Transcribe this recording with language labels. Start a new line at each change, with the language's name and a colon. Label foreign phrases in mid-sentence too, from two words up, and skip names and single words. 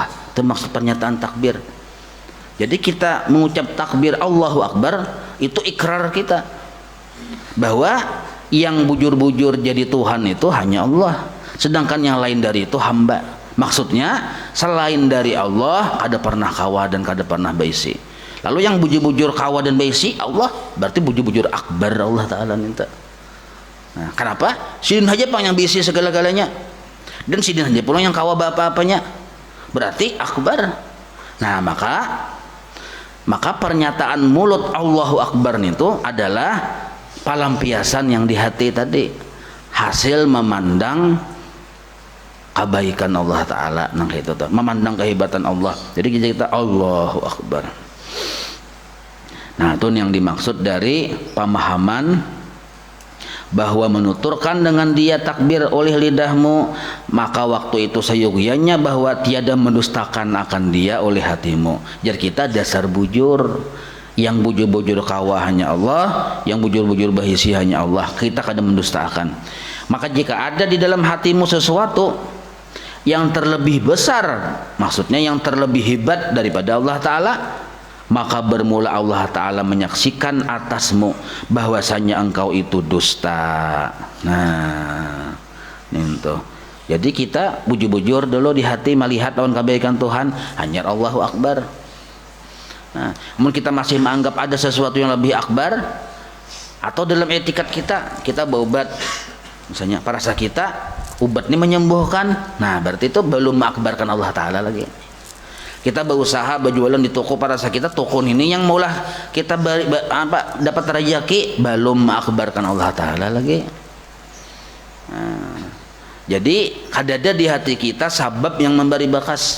Indonesian: Itu maksud pernyataan takbir. Jadi kita mengucap takbir
Arabic: الله أكبر
Indonesian: itu ikrar kita bahwa yang bujur-bujur jadi Tuhan itu hanya Allah, sedangkan yang lain dari itu hamba.
Banjar: Maksudnya selain dari Allah kada pernah kawa dan kada pernah baisi. Lalu yang bujur-bujur kawa dan baisi Allah, berarti bujur-bujur akbar Allah Ta'ala minta.
Indonesian: Nah, kenapa?
Banjar: Sidin aja pang yang baisi segala-galanya, dan sidin aja pulang yang kawa apa-apanya, berarti akbar.
Indonesian: Nah maka pernyataan mulut
Arabic: الله أكبر
Indonesian: itu adalah pelampiasan yang di hati tadi, hasil memandang kebaikan Allah Ta'ala, nang itu tuh, memandang kehebatan Allah. Jadi kita
Arabic: الله أكبر.
Indonesian: Nah itu yang dimaksud dari pemahaman bahwa menuturkan dengan dia takbir oleh lidahmu, maka waktu itu seyogyanya bahwa tiada mendustakan akan dia oleh hatimu.
Banjar: Jadi kita dasar bujur, yang bujur-bujur kawah hanya Allah, yang bujur-bujur bahisi hanya Allah,
Indonesian: kita kadang mendustakan. Maka jika ada di dalam hatimu sesuatu yang terlebih besar, maksudnya yang terlebih hebat daripada Allah Ta'ala, maka bermula Allah Ta'ala menyaksikan atasmu bahwasanya engkau itu dusta. Nah itu. Jadi kita bujur-bujur dulu di hati melihat lawan kebaikan Tuhan hanya
Arabic: الله أكبر.
Indonesian: Nah, namun kita masih menganggap ada sesuatu yang lebih akbar, atau dalam etikat kita berobat, misalnya perasa kita obat ini menyembuhkan, nah berarti itu belum mengakbarkan Allah Ta'ala lagi. Kita berusaha berjualan di toko perasa kita, toko ini yang maulah kita dapat rezeki, belum mengakbarkan Allah Ta'ala lagi. Nah, jadi ada di hati kita sabab yang memberi bakas.